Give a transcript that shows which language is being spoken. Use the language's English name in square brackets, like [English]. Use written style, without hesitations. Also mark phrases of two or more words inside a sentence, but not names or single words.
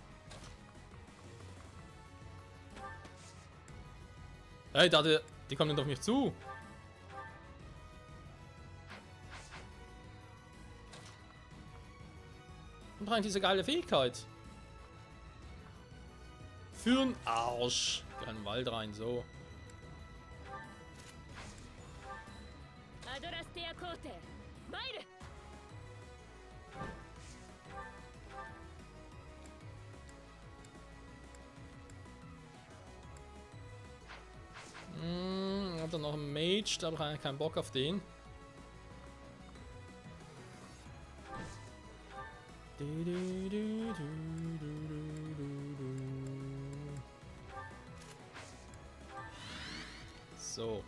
[German] Hey, die kommen doch auf mich zu. Und rein diese geile Fähigkeit. Für'n Arsch. Geh in den Wald rein, so. [Japanese] アドラステア皇帝参る。 [German] Hat er noch einen Mage, da habe ich eigentlich keinen Bock auf den. So.